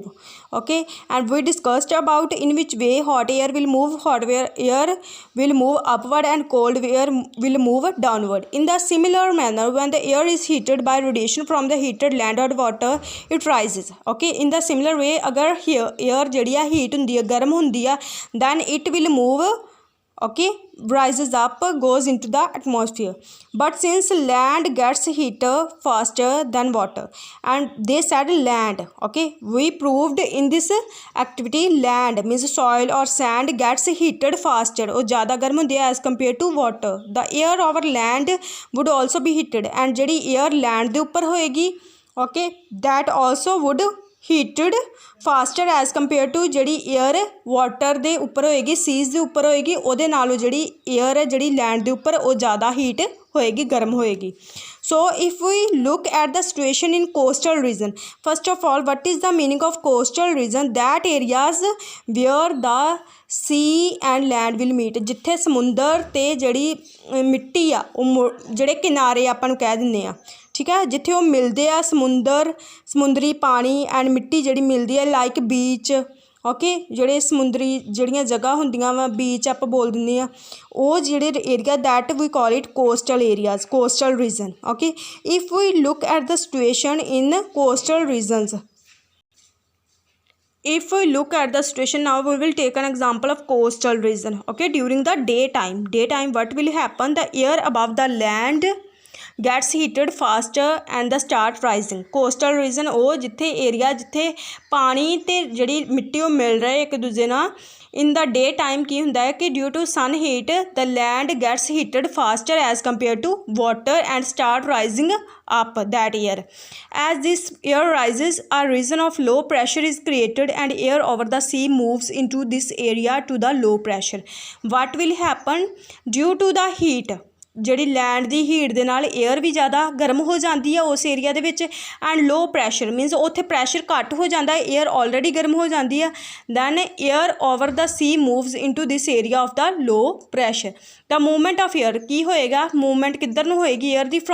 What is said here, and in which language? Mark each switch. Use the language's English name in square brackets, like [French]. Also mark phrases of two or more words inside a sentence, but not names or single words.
[English] Okay, and we discussed about in which way hot air will move, air will move upward and cold air will move downward. In the similar manner, when the air is heated by radiation from the heated land or water, it rises. Okay, in the similar way, agar here air [Punjabi] ਜਿਹੜੀ ਆ [English] heat [Punjabi] ਹੁੰਦੀ ਆ, ਗਰਮ ਹੁੰਦੀ ਆ, [English] then it will move, okay, rises up, goes into the atmosphere. But since land gets heated faster than water, and they said land, okay, we proved in this activity land means soil or sand gets heated faster, or [Punjabi] ਜ਼ਿਆਦਾ ਗਰਮ ਹੁੰਦੀ ਹੈ [English] as compared to water. The air over land would also be heated, and ਜਿਹੜੀ air land [Punjabi] ਦੇ ਉੱਪਰ ਹੋਏਗੀ, [English] okay, that also would heated faster as compare to [Punjabi] ਜਿਹੜੀ ਏਅਰ ਵਾਟਰ ਦੇ ਉੱਪਰ ਹੋਏਗੀ, ਸੀਜ਼ ਦੇ ਉੱਪਰ ਹੋਏਗੀ, ਉਹਦੇ ਨਾਲੋਂ ਜਿਹੜੀ ਏਅਰ ਹੈ ਜਿਹੜੀ ਲੈਂਡ ਦੇ ਉੱਪਰ ਉਹ ਜ਼ਿਆਦਾ ਹੀਟ ਹੋਏਗੀ, ਗਰਮ ਹੋਏਗੀ. [English] So if we look at the situation in coastal region, first of all, what is the meaning of coastal region? That areas where the sea and land will meet, [Punjabi] ਜਿੱਥੇ ਸਮੁੰਦਰ ਤੇ ਜਿਹੜੀ ਮਿੱਟੀ ਆ ਉਹ ਜਿਹੜੇ ਕਿਨਾਰੇ ਆਪਾਂ ਨੂੰ ਕਹਿ ਦਿੰਦੇ ਆ, ਠੀਕ ਹੈ, ਜਿੱਥੇ ਉਹ ਮਿਲਦੇ ਆ, ਸਮੁੰਦਰੀ ਪਾਣੀ ਐਂਡ ਮਿੱਟੀ ਜਿਹੜੀ ਮਿਲਦੀ ਹੈ, [English] like beach, [Punjabi] ਓਕੇ, ਜਿਹੜੇ ਸਮੁੰਦਰੀ ਜਿਹੜੀਆਂ ਜਗ੍ਹਾ ਹੁੰਦੀਆਂ ਵਾ, ਬੀਚ ਆਪਾਂ ਬੋਲ ਦਿੰਦੇ ਆ, ਉਹ ਜਿਹੜੇ ਏਰੀਆ [English] that we call it coastal areas, coastal region. okay, if we look at the situation in coastal regions, if we look at the situation now, we will take an example of coastal region. Okay, during the daytime what will happen? The air above the land gets heated faster and the start rising. coastal region [Punjabi] ਉਹ ਜਿੱਥੇ ਏਰੀਆ ਜਿੱਥੇ ਪਾਣੀ ਤੇ ਜਿਹੜੀ ਮਿੱਟੀ ਉਹ ਮਿਲ ਰਹੇ ਇੱਕ ਦੂਜੇ ਨਾਲ. [English] in the day time [Punjabi] ਕੀ ਹੁੰਦਾ ਹੈ ਕਿ [English] due to sun heat the land gets heated faster as compared to water and start rising up that air. As this air rises, a region of low pressure is created and air over the sea moves into this area to the low pressure. What will happen? Due to the heat, [Punjabi] ਜਿਹੜੀ ਲੈਂਡ ਦੀ ਹੀਟ ਦੇ ਨਾਲ ਏਅਰ ਵੀ ਜ਼ਿਆਦਾ ਗਰਮ ਹੋ ਜਾਂਦੀ ਹੈ ਉਸ ਏਰੀਆ ਦੇ ਵਿੱਚ, [English] and low pressure means [Punjabi] ਉੱਥੇ ਪ੍ਰੈਸ਼ਰ ਘੱਟ ਹੋ ਜਾਂਦਾ ਹੈ, [English] air already [Punjabi] ਗਰਮ ਹੋ ਜਾਂਦੀ ਹੈ. [English] then air over the sea moves into this area of the low pressure. the movement of air [Punjabi] ਕੀ ਹੋਏਗਾ? ਮੂਵਮੈਂਟ ਕਿੱਧਰ ਨੂੰ ਹੋਏਗੀ ਏਅਰ ਦੀ?